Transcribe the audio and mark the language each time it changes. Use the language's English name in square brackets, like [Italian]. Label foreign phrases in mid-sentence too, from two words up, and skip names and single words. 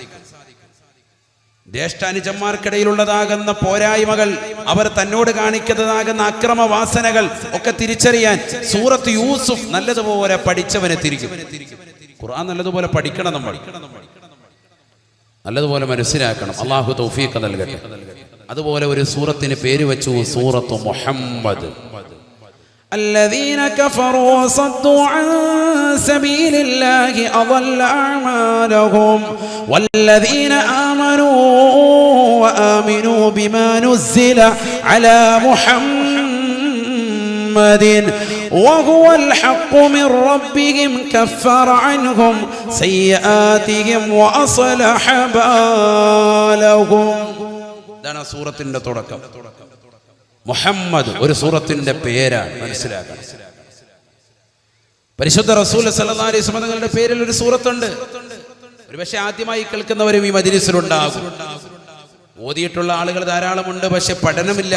[Malayalam] ജ്യേഷ്ഠാനുജന്മാർക്കിടയിലുള്ളതാകുന്ന പോരായ്മകൾ, അവർ തന്നോട് കാണിക്കുന്നതാകുന്ന അക്രമവാസനകൾ ഒക്കെ തിരിച്ചറിയാൻ സൂറത്ത് യൂസുഫ് നല്ലതുപോലെ പഠിച്ചവനെ തിരിക്കും. ഖുർആൻ നല്ലതുപോലെ പഠിക്കണം, നമ്മൾ നല്ലതുപോലെ മനസ്സിലാക്കണം. അള്ളാഹു തൗഫീഖ് നൽകട്ടെ. അതുപോലെ ഒരു സൂറത്തിന് പേര് വെച്ചു, സൂറത്ത് മുഹമ്മദ്. [Arabic] الذين كفروا وصدوا عن سبيل الله أضل أعمالهم والذين آمنوا وآمنوا بما نزل على محمد وهو الحق من ربهم كفر عنهم سيئاتهم وأصلح بالهم. [Malayalam] ഇതാണ് സൂറത്തിന്റെ തുടക്കം. മുഹമ്മദ് ഒരു സൂറത്തിന്റെ പേരാണ്. മനസ്സിലാക്കണം. പരിശുദ്ധ റസൂൽ [Arabic] صلى الله عليه وسلم [Malayalam] തങ്ങളുടെ പേരിൽ ഒരു സൂറത്തുണ്ട്. ഒരുപക്ഷെ ആദ്യമായി കേൾക്കുന്നവരും ഈ മജ്‌ലിസിലുണ്ടാകും. ഓതിയിട്ടുള്ള ആളുകൾ ധാരാളമുണ്ട്, പക്ഷെ പഠനമില്ല.